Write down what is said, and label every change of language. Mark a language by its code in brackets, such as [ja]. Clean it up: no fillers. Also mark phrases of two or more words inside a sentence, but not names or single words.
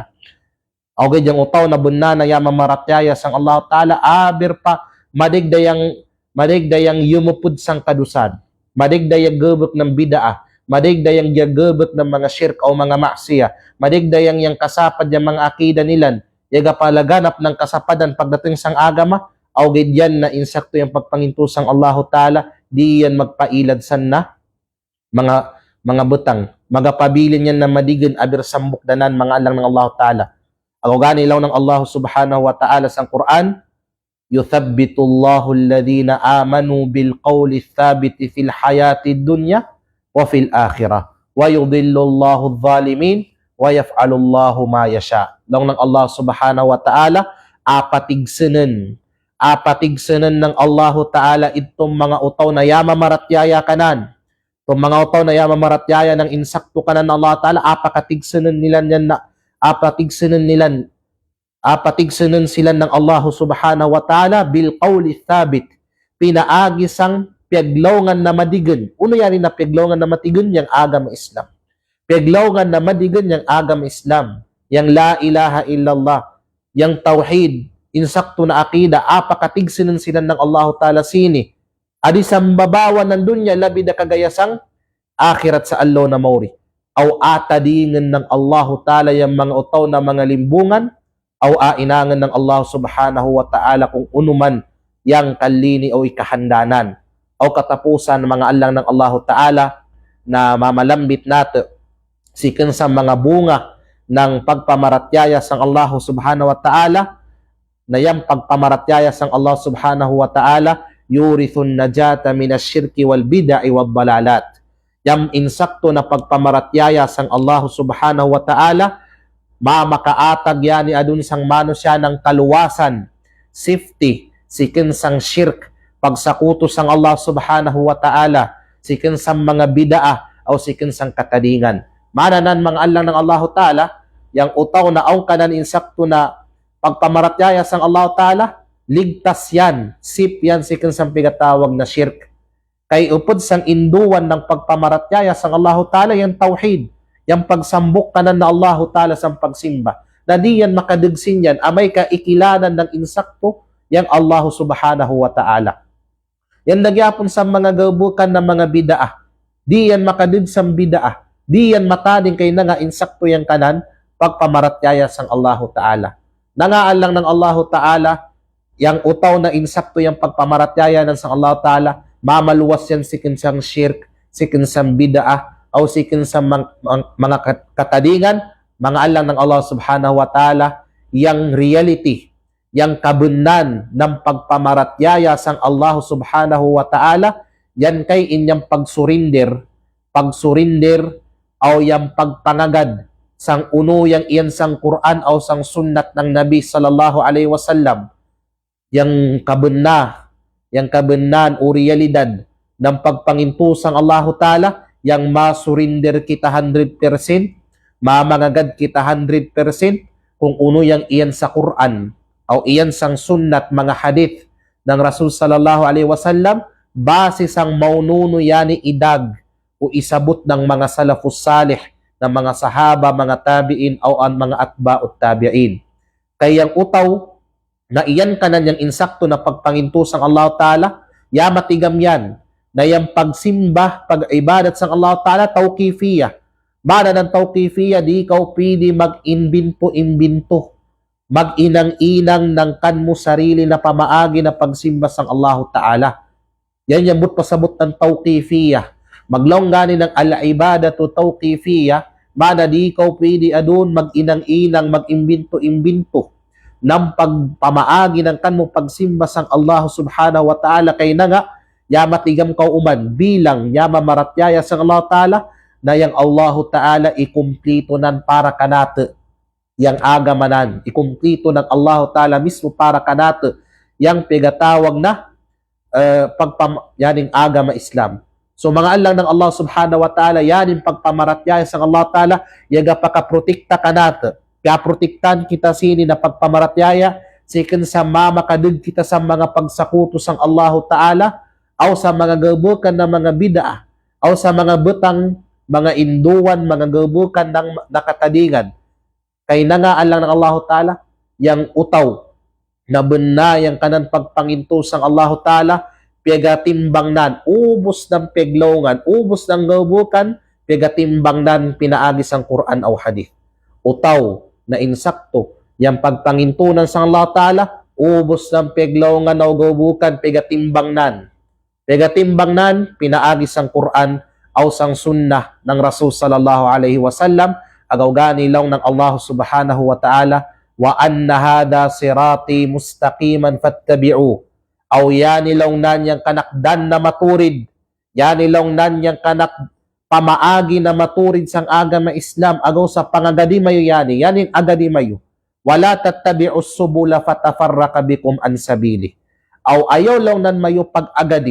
[sjm] Okay, yung utaw na bunna na yung mamaratyaya sang Allah Ta'ala, abir pa, madigdayang yumupud sang kadusan, madigdayang gubok ng bid'ah, madigdayang gubok ng mga shirk o mga maksiya, madigdayang yung kasapad yung mga akida nilan, yaga palaganap ng kasapadan pagdating sang agama, awgid yan na insakto yung pagpangintusang Allah Ta'ala, di yan magpailad san na mga butang. Magapabilin yan na madigin abir sambuk danan mga alang ng Allah Ta'ala. Ako gani ilaw ng [ar] Allah Subhanahu wa Ta'ala sa Quran, يثبت الله الذين آمنوا بالقول الثابت في الحياة الدنيا وفي الآخرة ويضل الله الظالمين ويفعل الله ما يشاء. [sjm] Ilaw ng Allah Subhanahu wa Ta'ala, apatigsinan apatigsanan ng Allahu Ta'ala itong mga utaw na yamamaratyaya kanan. Itong mga utaw na yamamaratyaya ng insakto kanan ng Allah Ta'ala, apakatigsanan nila yan na, apatigsanan sila ng Allah Subhanahu wa Ta'ala [ar] بالقول الثابت, [sjm] pinaagisang piaglongan na madigan. Uno yan na piaglongan na matigan, yung agama Islam. Piaglongan na madigan, yung agama Islam. Yang [ar] لا إله إلا الله, [sjm] yang tauhid, insakto na akida, apakatigsanan sila ng Allah Ta'ala sini. Adi sa babawan ng dunya, labi na kagayasang akhirat sa Allah na mauri. Aw atadingan ng Allah Ta'ala yung mga utaw na mga limbungan, aw ainangan ng Allah Subhanahu wa Ta'ala kung unuman yang kalini o ikahandanan o katapusan ng mga alang ng Allah Ta'ala na mamalambit nato sikan sa mga bunga ng pagpamaratyaya sang Allah Subhanahu wa Ta'ala, na yang pagpamaratyaya sang Allah Subhanahu wa Ta'ala [ar] يورث النجاة من الشرك والبدع والضلالات. [sjm] Yang insakto na pagpamaratyaya sang Allah Subhanahu wa Ta'ala, mamakaatag yani adun sang mano siya ng kaluwasan, safety, sikin sang shirk, pagsakuto sang Allah Subhanahu wa Ta'ala, sikin sang mga bid'ah o sikin sang katadingan. Mananan mga alang ng Allah Ta'ala, yang utaw na aw kanan insakto na pagpamaratyaya sang Allah Ta'ala, ligtas yan, sip yan sikin sang pigatawag na shirk. Kay upod sang induan ng pagpamaratyaya sang Allah Ta'ala, yung tauhid, yung pagsambok kanan na Allah Ta'ala sang pagsimba, na di yan makadagsin yan, amay kaikilanan ng insakto, yang Allah Subhanahu wa Ta'ala. Yan nagyapon sa mga gabukan ng mga bid'ah, di yan makadagsang bid'ah, di yan matading kay na nga insakto yang kanan, pagpamaratyaya sang Allah Ta'ala. Nangaan lang ng Allah Ta'ala, yang utaw na insakto yung pagpamaratyaya ng sang Allah Ta'ala, mamaluwas yan sikin sang shirk, sikin sang bid'ah, o sikin sa mga katadingan, mga alang ng Allah Subhanahu wa Ta'ala, yang reality, yang kabunan ng pagpamaratyaya sang Allah Subhanahu wa Ta'ala, yan kay inyang pagsurrender, o yang pagpangagad sang uno yang iyan sang Quran o sang sunnat ng Nabi [ar] صلى الله عليه وسلم, [sjm] yang kabunan o realidad ng pagpangintusang Allah Ta'ala, yang masurinder kita 100%, mamangagad kita 100%, kung uno yang iyan sa Quran, o iyan sang sunnat, mga hadith ng Rasul [ar] صلى الله عليه وسلم, [sjm] base sang maununo yani idag, o isabot ng mga [ar] السلف الصالح, [sjm] ng mga sahaba, mga tabi'in, o ang mga [ar] أتباع التابعين. [sjm] Kaya yung utaw, na iyan kanan yung insakto na pagpangintusang Allah Ta'ala, yamatigam yan, na yung pagsimba, pag-ibadat sa Allah Ta'ala, tawqifiyah. Mana ng tawqifiyah, di ikaw pwede mag-imbinto, mag-inang-inang ng kanmo sarili na pamaagi na pagsimba sa Allah Ta'ala. Yan yung pasabot ng tawqifiyah. Maglaong gani ng [ar] العبادة توقيفية, [sjm] mana di ikaw pwede adun mag-inang-inang, mag-imbinto-imbinto ng pagpamaagi ng kanmo pagsimba sa Allah Subhanahu wa Ta'ala, kay na nga, yamatigam ka uman bilang yamamaratyaya sa Allah Ta'ala, na yang Allah Ta'ala ikumplito nan para kanate, yang agamanan, ikumplito ng Allah Ta'ala mismo para kanate, yang pigatawag na yaning agama Islam. So mga alang ng Allah Subhanahu wa Ta'ala, yaning pagpamaratyaya sa Allah Ta'ala, yaga pakaprotekta kanate, kaya protektan kita sini na pagpamaratyaya, sikin sa mamakadug kita sa mga pagsakuto sang Allah Ta'ala, o sa mga gabukan ng mga bid'ah, o sa mga butang, mga induan, mga gabukan ng nakatadingan. Kay nangaan lang ng Allah Ta'ala, yang utaw, na bunayang kanan pagpangintusang Allah Ta'ala, pigatimbang nan, ubos ng peglongan, ubos ng gabukan, pigatimbang nan, pinaagis ang Quran o hadith. Utaw, na insakto, yang pagpangintunan sa Allah Ta'ala, ubos ng peglongan o gabukan, pigatimbang nan. Pigatimbang nan, pinaagis ang Quran o sang sunnah ng Rasul [ar] صلى الله عليه وسلم, [sjm] agaw gani lang ng Allah Subhanahu wa Ta'ala, [ar] وأن هذا صراطي مستقيما فاتبعوه, [sjm] aw yanilaw nan yang kanakdan na maturid, yanilaw nan yang kanak pamaagi na maturid sang agama Islam, agaw sa pangagadimayo yaning agadimayo, [ar] ولا تتبعوا السبل فتفرق بكم عن سبيله, [sjm] aw ayaw lang nan mayo pag-agadi.